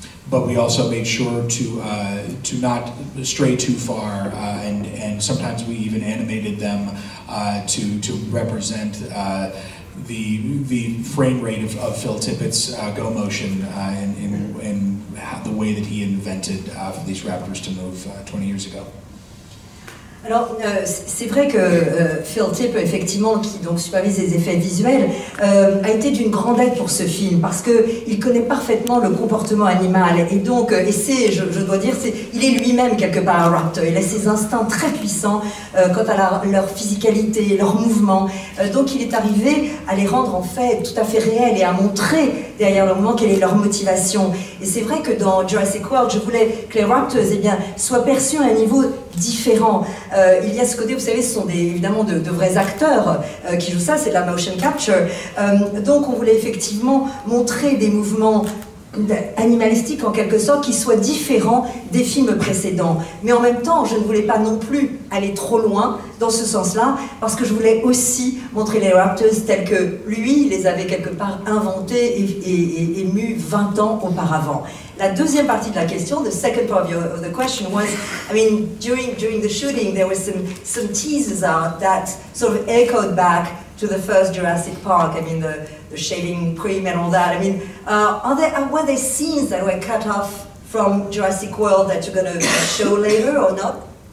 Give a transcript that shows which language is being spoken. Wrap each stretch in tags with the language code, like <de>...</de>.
<en>But we also made sure to not stray too far, and sometimes we even animated them to represent the frame rate of Phil Tippett's go motion in the way that he invented for these raptors to move 20 years ago.</en> <fr>Alors, c'est vrai que Phil Tippett, effectivement, qui donc supervise les effets visuels, a été d'une grande aide pour ce film, parce qu'il connaît parfaitement le comportement animal, et donc, je dois dire, il est lui-même quelque part un raptor. Il a ses instincts très puissants quant à leur physicalité, leur mouvement, donc il est arrivé à les rendre en fait tout à fait réels et à montrer derrière le mouvement quelle est leur motivation. Et c'est vrai que dans Jurassic World, je voulais que les raptors soient perçus à un niveau différent. Il y a ce côté, vous savez, ce sont évidemment de vrais acteurs qui jouent ça, c'est de la motion capture. Donc on voulait effectivement montrer des mouvements animalistique en quelque sorte qui soit différent des films précédents. Mais en même temps, je ne voulais pas non plus aller trop loin dans ce sens-là, parce que je voulais aussi montrer les raptors tels que lui les avait quelque part inventés et émus 20 ans auparavant. La deuxième partie de la question,</fr> <en>the second part of the question was, I mean, during the shooting there was some teasers out that sort of echoed back to the first Jurassic Park. I mean, the shaving cream and all that. I mean, were there scenes that were cut off from Jurassic World that you're going to show later or not?</en>